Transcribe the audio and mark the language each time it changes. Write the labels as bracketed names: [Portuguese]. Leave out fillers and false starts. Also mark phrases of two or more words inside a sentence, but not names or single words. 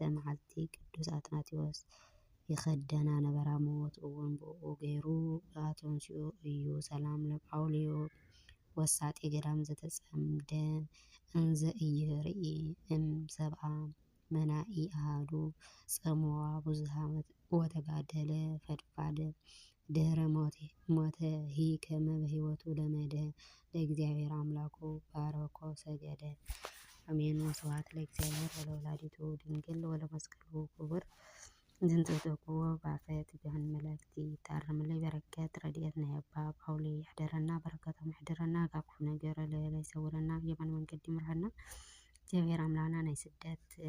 [Tigrinya] መዓልቲ ቅዱስ አትናቴዎስ ይኸደና ነበራ። ሞት እውን ብኡ ገይሩ ኣተንሲኡ እዩ። [Geez] ሰላም ለጳውሊ ወሳጤ ገዳም ዘተጸምደ እንዘ ኢይርኢ ሰብአ መናኢ ኣሃዱ ጸምዋ ብዙሃ ወተጋደለ ፈድፋደ ድህረ ሞተ ሂከመ በህይወቱ ለመደ ለእግዚአብሔር አምላኩ ባረኮ ሰገደ። አሜን። ወስብሐት ለእግዚአብሔር ወለወላዲቱ ድንግል ወለመስቀሉ ክቡር። [Tigrinya] ዝንትተክዎ ባፈት ብህን መላእክቲ ታርምለይ በረከት ረድኤት ናይ ኣባ ጳውሊ ይሕደረና። በረከቶም ይሕደረና። ካብ ክፉ ነገር ለለ ይሰውረና። የማን መንገዲ ይምርሐና። እግዚአብሔር አምላክና ናይ ስደት